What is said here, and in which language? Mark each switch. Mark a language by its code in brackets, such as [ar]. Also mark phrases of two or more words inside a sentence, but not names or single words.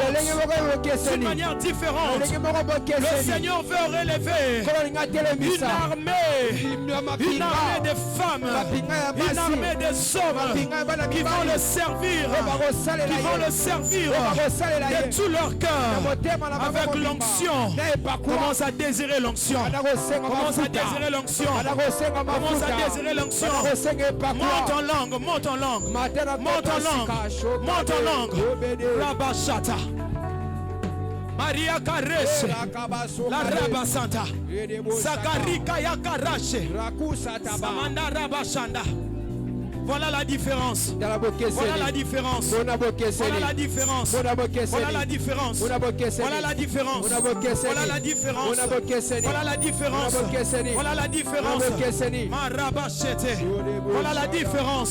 [fr] D'une manière différente. Le Seigneur veut relever une armée de femmes, une armée des hommes qui vont le servir, de tout leur cœur, avec l'onction. Commence à désirer l'onction. Commence à désirer l'onction. Commence à désirer l'onction. Monte en langue, monte en langue. Monte en langue, monte en langue. Rabashata. Maria Karesh, la Rabasanta, Zakarika Yakarashe, Samanda Rabashanda. Voilà la différence. Voilà la différence. Voilà la différence. Voilà la différence. Voilà la différence. Voilà la différence. Voilà la différence. Voilà la différence. Marabachete. Voilà la différence.